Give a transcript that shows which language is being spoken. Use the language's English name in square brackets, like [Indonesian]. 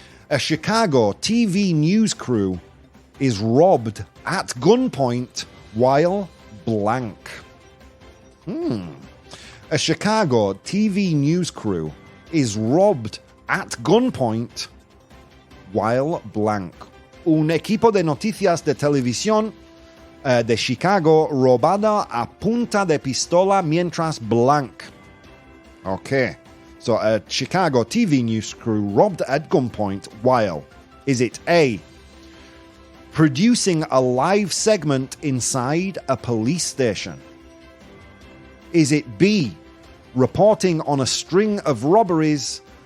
[English] A Chicago TV news crew is robbed at gunpoint while blank. A Chicago TV news crew is robbed at gunpoint while blank. [Spanish] Un equipo de noticias de televisión de Chicago robada a punta de pistola mientras blank. [English] Okay, so a Chicago TV news crew robbed at gunpoint while, is it A, producing a live segment inside a police station? Is it B, reporting on a string of robberies?